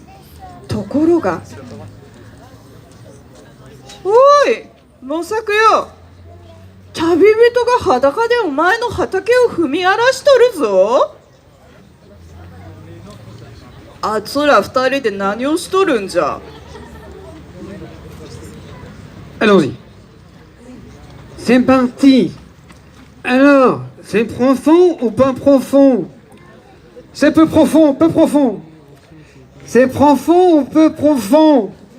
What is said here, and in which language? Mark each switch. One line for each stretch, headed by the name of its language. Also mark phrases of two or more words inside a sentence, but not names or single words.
Japanese: ところが、おい、モサクよ。旅人が裸でお前の畑を踏み荒らしとるぞ。あつら二人で何をしとるんじゃ。
French: Allons-y. C'est parti. Alors, c'est profond ou pas profond? C'est peu profond, peu profond. C'est profond ou peu profond?